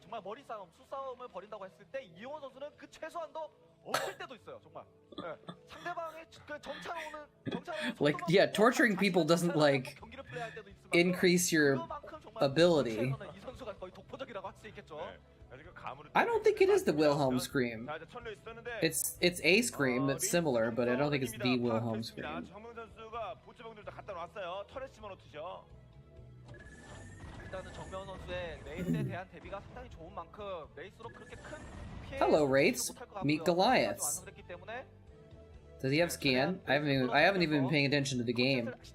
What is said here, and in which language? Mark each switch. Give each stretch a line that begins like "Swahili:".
Korean: 정말 머리 싸움, 수싸움을 벌인다고 했을 때 이영호 선수는 그 최소한도 없을 때도 있어요, 정말. 상대방의 그 정찰
English: Like, yeah, torturing people doesn't like increase your ability.
Korean: 이 선수가 거의 독보적이라고 할 수 있겠죠.
English: I don't think it is the Wilhelm scream. It's a scream that's similar, but I don't think it's the Wilhelm scream.
Korean: 일단은 정명 선수의 레이스에 대한 대비가 상당히 좋은 만큼 레이스로 그렇게 큰 피해.
English: Hello, Wraiths. Meet Goliaths. Does he have scan? I haven't even been paying attention to the game.